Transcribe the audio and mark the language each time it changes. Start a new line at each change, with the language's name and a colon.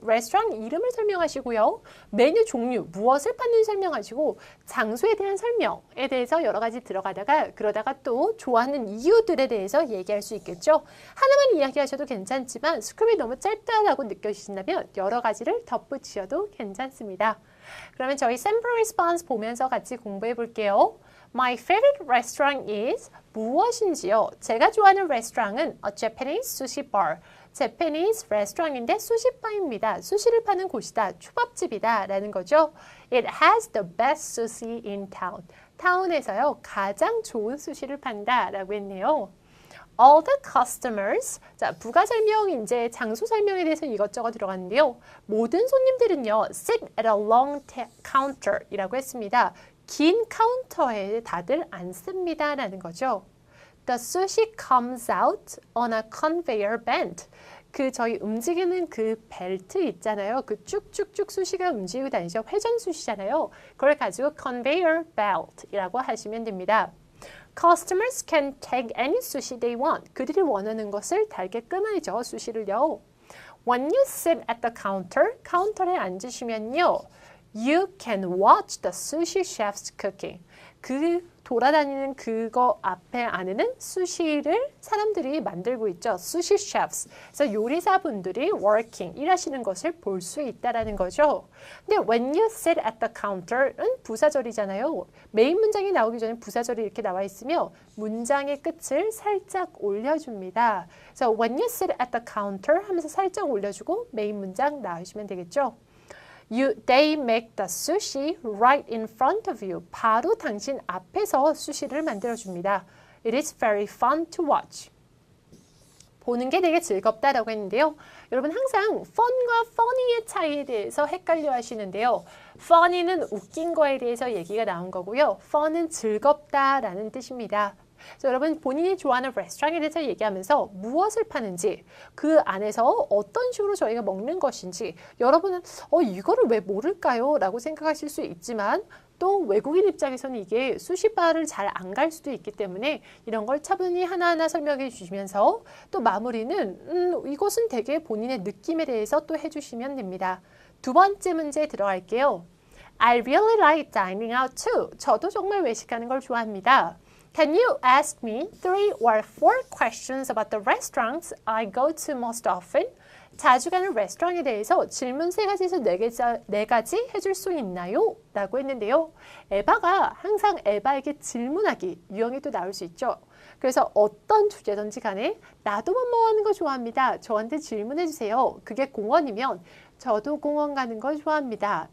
Korean: 레스토랑 이름을 설명하시고요. 메뉴 종류, 무엇을 파는지 설명하시고 장소에 대한 설명에 대해서 여러 가지 들어가다가 그러다가 또 좋아하는 이유들에 대해서 얘기할 수 있겠죠. 하나만 이야기하셔도 괜찮지만 스크립이 너무 짧다라고 느껴지신다면 여러 가지를 덧붙이셔도 괜찮습니다. 그러면 저희 샘플 리스폰스 보면서 같이 공부해 볼게요.
English: My favorite restaurant is
Korean: 무엇인지요? 제가 좋아하는 레스토랑은
English: a Japanese sushi bar.
Korean: Japanese 레스토랑인데 수시바입니다. 수시를 파는 곳이다. 초밥집이다. 라는 거죠.
English: It has the best sushi in town.
Korean: 타운에서요. 가장 좋은 수시를 판다. 라고 했네요.
English: All the customers.
Korean: 자, 부가 설명, 이제 장소 설명에 대해서 이것저것 들어갔는데요. 모든 손님들은요.
English: sit at a long counter
Korean: 이라고 했습니다. 긴 카운터에 다들 앉습니다 라는 거죠.
English: The sushi comes out on a conveyor belt.
Korean: 저희 움직이는 그 벨트 있잖아요. 그 쭉쭉쭉 수시가 움직이고 다니죠. 회전 수시잖아요. 그걸 가지고 conveyor belt 이라고 하시면 됩니다.
English: Customers can take any sushi they want.
Korean: 그들이 원하는 것을 달게끔 하죠. 수시를요.
English: When you sit at the counter,
Korean: 카운터에 앉으시면요.
English: You can watch the sushi chefs cooking.
Korean: 돌아다니는 그거 앞에 안에는 수시를 사람들이 만들고 있죠.
English: 수시 chefs.
Korean: 그래서 요리사분들이 working, 일하시는 것을 볼 수 있다라는 거죠. 근데
English: when you sit at the counter는
Korean: 부사절이잖아요. 메인 문장이 나오기 전에 부사절이 이렇게 나와 있으며 문장의 끝을 살짝 올려줍니다. 그래서
English: when you sit at the counter
Korean: 하면서 살짝 올려주고 메인 문장 나오시면 되겠죠.
English: They make the sushi right in front of you.
Korean: 바로 당신 앞에서 수시를 만들어줍니다.
English: It is very fun to watch.
Korean: 보는 게 되게 즐겁다라고 했는데요. 여러분 항상 fun과 funny의 차이에 대해서 헷갈려 하시는데요. funny는 웃긴 거에 대해서 얘기가 나온 거고요. fun은 즐겁다라는 뜻입니다. 그래서 여러분 본인이 좋아하는 레스토랑에 대해서 얘기하면서 무엇을 파는지 그 안에서 어떤 식으로 저희가 먹는 것인지 여러분은 이거를 왜 모를까요? 라고 생각하실 수 있지만 또 외국인 입장에서는 이게 수시바를 잘 안 갈 수도 있기 때문에 이런 걸 차분히 하나하나 설명해 주시면서 또 마무리는 이것은 되게 본인의 느낌에 대해서 또 해주시면 됩니다. 두 번째 문제 들어갈게요.
English: I really like dining out too.
Korean: 저도 정말 외식하는 걸 좋아합니다.
English: Can you ask me 3 or 4 questions about the restaurants I go to most often?
Korean: 자주 가는 레스토랑에 대해서 질문 3가지에서 4가지 해줄 수 있나요? 라고 했는데요. 에바가 항상 에바에게 질문하기 유형이 또 나올 수 있죠. 그래서 어떤 주제든지 간에 나도 뭐 하는 거 좋아합니다. 저한테 질문해 주세요. 그게 공원이면 저도 공원 가는 걸 좋아합니다.